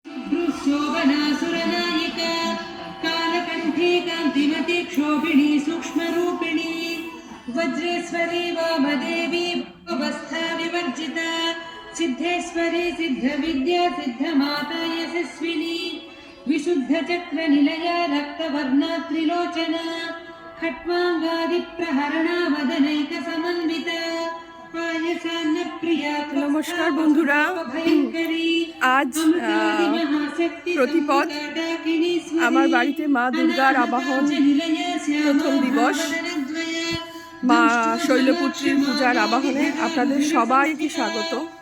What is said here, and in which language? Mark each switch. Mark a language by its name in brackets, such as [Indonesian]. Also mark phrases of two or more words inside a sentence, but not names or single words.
[Sanskrit] शोभनासुरनायिका कालकण्ठी कान्तिमती क्षोभिणी सूक्ष्मरूपिणी वज्रेश्वरी वामदेवी भवस्था विवर्जिता सिद्धेश्वरी सिद्धविद्या सिद्धमाता यशस्विनी विशुद्धचक्रनिलया रक्तवर्णा त्रिलोचना खट्वांगादिप्रहरणा वदनैकसमन्विता। [Bangla] নমস্কার বন্ধুরা, আজ প্রতিপদ আমার বাড়িতে মা দুর্গার আবাহন প্রথম দিবস। মা শৈলপুত্রীর পূজার আবাহনে আপনাদের সবাইকে স্বাগত।